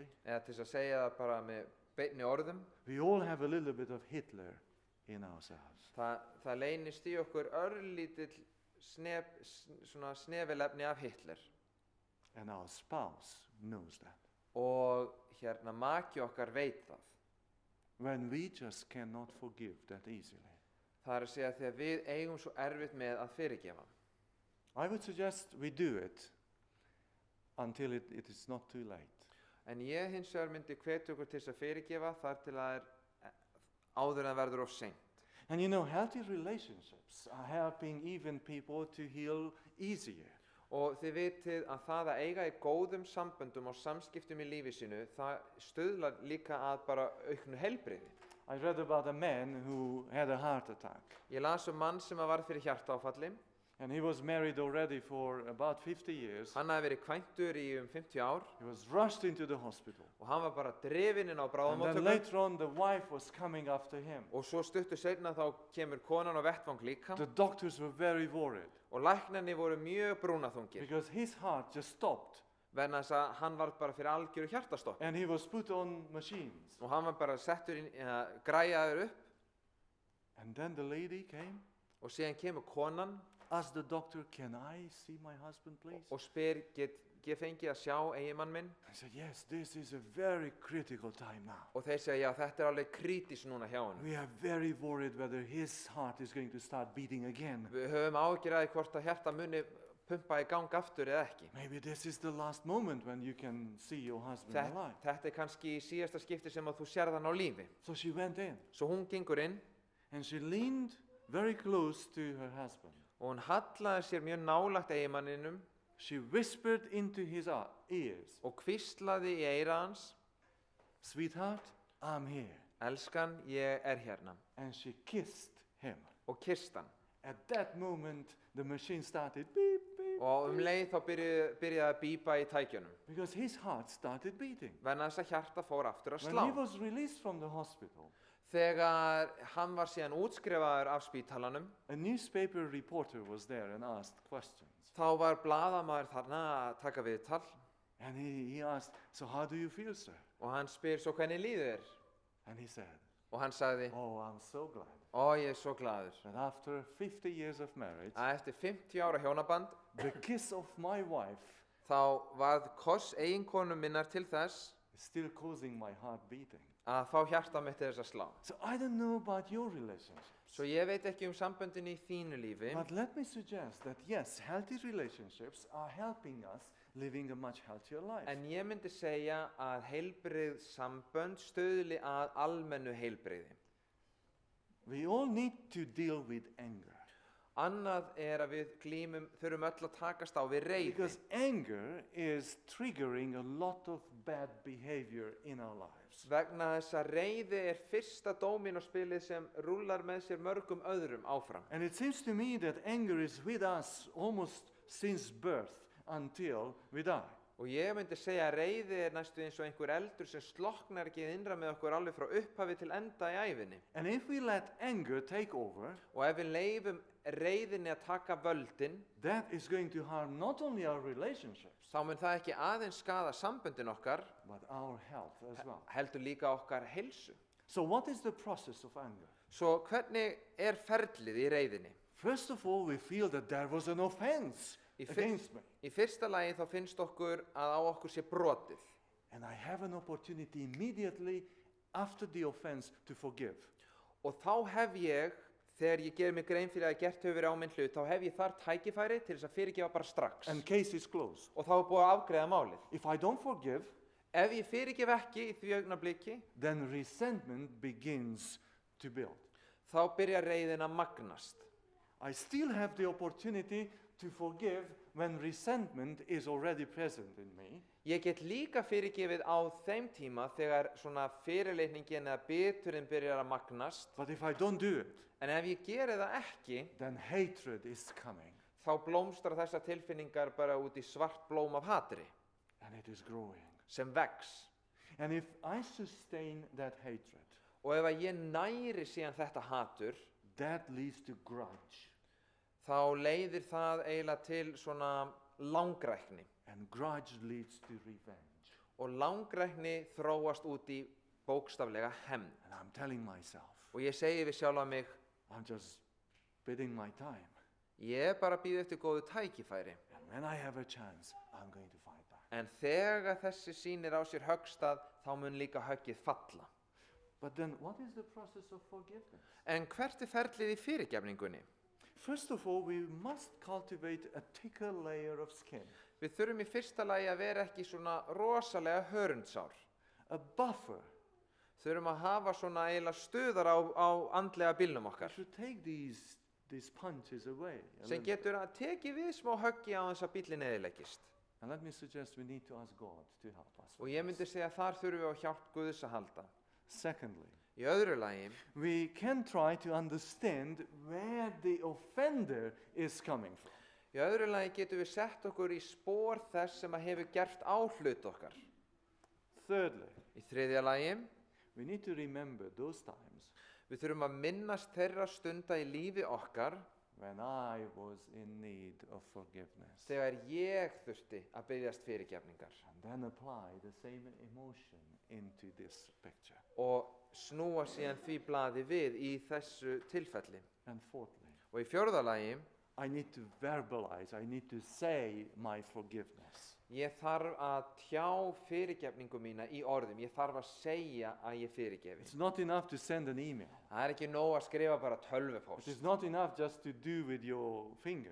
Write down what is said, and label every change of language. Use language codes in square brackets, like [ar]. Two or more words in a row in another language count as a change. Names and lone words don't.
[is] Eða til að segja það bara með beinni orðum, [en] we all have a little bit of Hitler in ourselves. [is] það leynist í okkur örlítill svona snefilefni af Hitler. [en] And our spouse knows that. [is] Og maki okkar veit það. [en] When we just cannot forgive that easily. [is] Það að segja þegar við eigum svo erfitt með að fyrirgefa. [en] I would suggest we do it until it is not too late. [is] En ég hins vegar myndi hvetja okkur til þess að fyrirgefa þar til að áður en verður of seint. [en] And you know, healthy relationships are helping even people to heal easier. [is] Og þið vitið að það að eiga í góðum samböndum og samskiptum í lífi sínu, það stuðlar líka að bara auknu heilbrigði. [en] I read about a man who had a heart attack. [is] Ég las mann sem varð fyrir hjartaáfalli. [en] And he was married already for about 50 years. [is] Hann hafði verið kvæntur í 50 ár. [en] He was rushed into the hospital. [is] Og hann var bara drifinn inn á [en] And then [is] bráðamóttöku. [en] later on the wife was coming after him. [is] Og svo stuttu seinna þá kemur konan á vettvang líka. [en] The doctors were very worried. [is] Og læknarnir voru mjög brúnaþungir. [en] Because his heart just stopped. [is] Vegna þess að hann var bara fyrir algjöru hjartastopp. [en] And he was put on machines. [is] Og hann var bara settur inn, græjaður upp. [en] And then the lady came, [is] Og síðan kemur konan [en] asked the doctor, "Can I see my husband, please?" [is] og spyr, get fengið að sjá eiginmann minn? [en] I said, "Yes, this is a very critical time now. [is] Og þeir segja, já, þetta alveg krítis núna hjá honum. [en] We are very worried whether his heart is going to start beating again. [is] Við höfum áhyggjur af því hvort að hjarta muni pumpa í gang aftur eða ekki. [en] Maybe this is the last moment when you can see your husband alive." [is] Þetta kannski í síðasta skipti sem að þú sérð hann á lífi. [en] So she went in, [is] Svo hún gengur inn [en] and she leaned very close to her husband. [is] og hún hallaði sér mjög nálægt eiginmanninum [en] She whispered into his ears, [is] og hvíslaði í eyra hans, [en] "Sweetheart, I'm here." [is] elskan, ég hérna. [en] And she kissed him. [is] Og kysst hann. [en] At that moment, the machine started beep, beep, [is] Og leið þá byrjaði að bípa í tækjunum. [en] because his heart started beating. [is] Vegna þess að hjarta fór aftur að [en] When [is] slá. [en] he was released from the hospital, [is] Þegar hann var síðan útskrifaður af spítalanum, [en] a newspaper reporter was there and asked questions. [is] þá var blaðamaður þarna að taka viðtal [en] And he asked, "So how do you feel, sir?" [is] og hann spyr svo hvernig líður þér? [en] And he said, [is] Og hann sagði, [en] "Oh, I'm so glad [is] ég svo glaður [en] that after 50 years of marriage, [is] að eftir 50 ára hjónaband, [en] the kiss of my wife [is] þá varð koss eiginkonu minnar til þess [en] is still causing my heart beating." [is] að fá hjarta mitt til þess að slá. [en] So I don't know about your relationship, [is] Svo ég veit ekki samböndin í þínu lífi, [en] but let me suggest that yes, healthy relationships are helping us living a much healthier life. [is] en ég myndi segja að heilbrigð sambönd stuðli að almennu heilbrigði. [en] We all need to deal with anger. [is] Annað að við þurfum öll að takast á við reiði. [en] Because anger is triggering a lot of bad behavior in our lives. [is] Vegna þess að reiði fyrsta dómínóspilið sem rúllar með sér mörgum öðrum áfram. [en] And it seems to me that anger is with us almost since birth until we die. [is] Og ég myndi segja að reiði næstu eins og einhver eldur sem slokknar ekki innra með okkur alveg frá upphafi til enda í ævinni. [en] And if we let anger take over, [is] Og ef við leifum reiðinni að taka völdin, [en] that is going to harm not only our relationships, [is] þá mun það ekki aðeins skaða samböndin okkar, [en] but our health as well. [is] heldur líka okkar heilsu. [en] So what is the process of anger? [is] Svo hvernig ferlið í reiðinni? [en] First of all, we feel that there was an offense against me. [is] Í fyrsta lagi þá finnst okkur að á okkur sé brotið. [en] And I have an opportunity immediately after the offense to forgive. [is] Og þá hef ég, þegar ég ger mig grein fyrir að gert hefur verið á minn hlut, þá hef ég þar tækifæri til þess að fyrirgefa bara strax. [en] And case is closed. [is] Og þá er búið að afgreiða málið. [en] If I don't forgive, [is] Ef ég fyrirgef ekki í því augnabliki, [en] then resentment begins to build. [is] þá byrjar reiðin að magnast. [en] I still have the opportunity to forgive when resentment is already present in me. [is] Ég get líka fyrirgefið á þeim tíma þegar svona fyrirlitningin eða biturinn byrjar að magnast. [en] But if I don't do it, [is] En ef ég geri það ekki, [en] then hatred is coming [is] þá blómstrar þessar tilfinningar bara út í svart blóm af hatri [en] and it is growing. [is] sem vex. [en] And if I sustain that hatred, [is] Og ef að ég næri síðan þetta hatur, [en] that leads to grudge. [is] þá leiðir það eiginlega til svona langrækni. [en] And grudge leads to revenge. [is] Og langrækni þróast út í bókstaflega hefnd. [en] And I'm telling myself, [is] Og ég segi við sjálfa mig, [en] I'm just bidding my time. [is] ég bara býð eftir góðu tækifæri. [en] And when I have a chance, I'm going to fight back. [is] En þegar þessi sýnir á sér höggstað, þá mun líka höggið falla. [en] But then what is the process of forgiveness? [is] En hvert ferlið í fyrirgefningunni? [en] First of all, we must cultivate a thicker layer of skin. [is] Við þurfum í fyrsta lagi að vera ekki svona rosalega hörundsár. [en] A buffer. [is] Þurfum að hafa svona eiginlega stuðar á andlega bílnum [en] We [is] okkar. [en] should take these punches away. [is] Sem getur að teki við smá höggi á þess að bílinn eðileggist. [en] And let me suggest we need to ask God to help us. [is] Og [en] with [is] ég [en] this. [is] myndi segja að þar þurfum við á hjálp Guðs að halda. [en] Secondly, [is] Í öðru lagi, [en] we can try to understand where the offender is coming from. [is] í öðru lagi getum við sett okkur í spor þess sem að hefur gert á hlut okkar. [en] Thirdly, [is] Í þriðja lagi, [en] we need to remember those times [is] við þurfum að minnast þeirra stunda í lífi okkar [en] when I was in need of forgiveness. [is] þegar ég þurfti að biðjast fyrirgefningar [en] And then apply the same emotion into this picture. [is] og snúa síðan því blaði við í þessu tilfelli. [en] And fourthly, [is] Og í fjórða lagi, [en] I need to verbalize, I need to say my forgiveness. [is] ég þarf að tjá fyrirgefningu mína í orðum. Ég þarf að segja að ég fyrirgefi. [en] It's not enough to send an email. [is] Það er ekki nóg að skrifa bara [en] It [is] tölvupóst [en] is not enough just to do with your finger.